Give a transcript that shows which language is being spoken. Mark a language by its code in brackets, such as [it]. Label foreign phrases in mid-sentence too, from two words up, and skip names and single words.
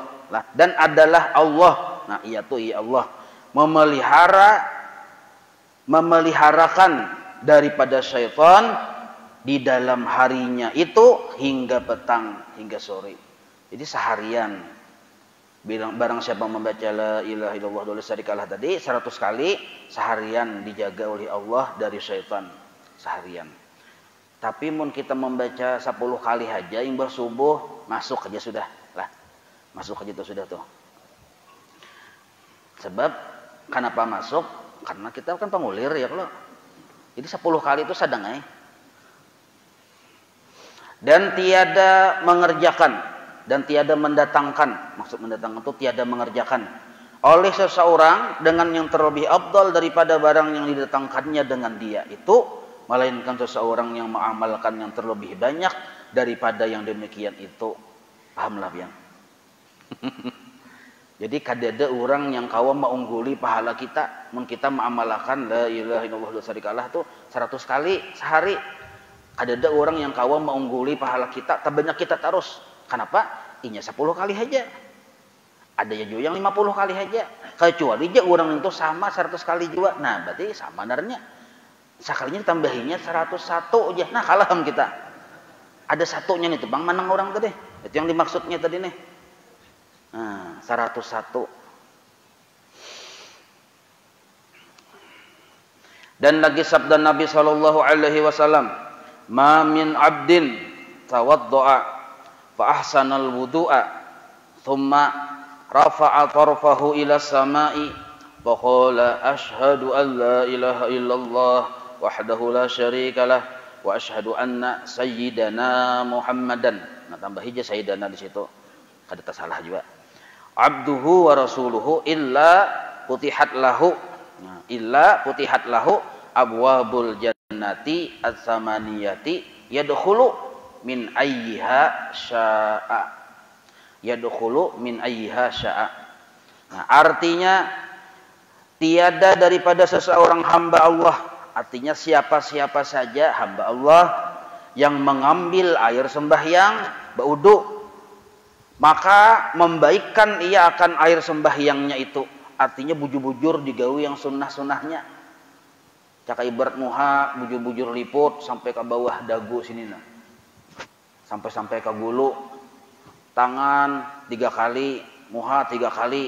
[bjn] Dan adalah Allah. Nah, ia tuh ia Allah. Memeliharakan daripada syaitan di dalam harinya itu hingga petang, hingga sore. Jadi seharian. Barang siapa membaca [ar] لا إله إلا الله ولا شريك له [bjn] tadi 100 kali, seharian dijaga oleh Allah dari syaitan. Seharian. Tapi mun kita membaca 10 kali aja imbah subuh, masuk aja sudah lah. Masuk aja tuh sudah tuh. Sebab kenapa masuk? Karena kita kan pengulir ya kalau. Jadi 10 kali itu sadang Dan tiada mengerjakan dan tiada mendatangkan. Maksud mendatangkan itu tiada mengerjakan oleh seseorang dengan yang terlebih afdal daripada barang yang didatangkannya dengan dia itu, melainkan seseorang yang mengamalkan yang terlebih banyak daripada yang demikian itu. Pahamlah pian. Jadi kadada orang yang kawan mengungguli pahala kita, mun kita mengamalkan [ar] لا إله إلا الله ولا شريك له [bjn] tuh 100 kali sehari. Kadada orang yang kawan mengungguli pahala kita, terbanyak kita terus. Kenapa? Inya 10 kali aja. Ada juga yang 50 kali aja. Kecuali aja orang itu sama 100 kali juga. Nah, berarti sama narnya. Sekalinya tambahinnya 101 aja. Nah, kalah kita. Ada satunya nih tuh, Bang, menang orang tadi. Itu yang dimaksudnya tadi nih. Nah, 101. Dan lagi sabda Nabi [ar] صلى الله عليه وسلم ما من عبد توضأ فأحسن الوضوء ثم رفع طرفه إلى السماء فقال أشهد أن لا إله إلا الله وحده لا شريك له وأشهد أن سيدنا محمدا." [bjn] Nah, tambah hija sayyidana di situ. Kada tersalah juga. [ar] عبده ورسوله إلا فتحت له. Nah, إلا فتحت له أبواب الجنة الثمانية يدخل من أيها شاء. يدخل من أيها شاء. [bjn] Nah, artinya tiada daripada seseorang hamba Allah, artinya siapa-siapa saja hamba Allah yang mengambil air sembahyang berwudu, maka membaikkan ia akan air sembahyangnya itu. Artinya bujur-bujur digawe yang sunnah-sunnahnya. Caka ibarat muha bujur-bujur liput sampai ke bawah dagu sini nah. Sampai ke gulu. Tangan 3 kali, muha 3 kali.